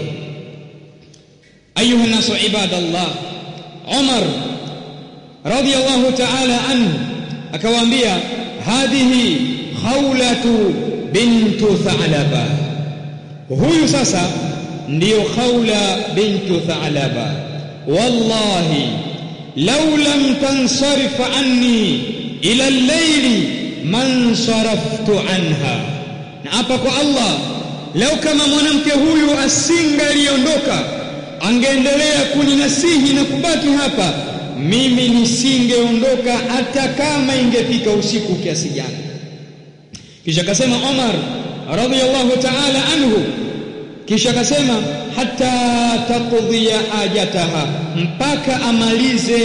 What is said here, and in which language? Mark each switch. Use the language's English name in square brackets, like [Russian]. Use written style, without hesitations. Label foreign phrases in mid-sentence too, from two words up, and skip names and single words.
[Arabic] أيها الناس عباد الله عمر رضي الله تعالى عنه akawaambia, هذه خولة بنت ثعلبة. [Swahili] Huyu sasa ndiyo Khawla bintu Tha'laba. [Arabic] والله لو لم تنصرف عني إلى الليل ما صرفت عنها. [Swahili] Na hapa kwa Allah, lau kama mwanamke huyu asingaliondoka, angeendelea kuninasihi na kubaki hapa, mimi nisingeondoka hata kama ingefika usiku kiasi gani. Kisha akasema Umar [Arabic] رضي الله تعالى عنه, [Swahili] kisha akasema [Arabic] حتى تقضي حاجتها, [Swahili] mpaka amalize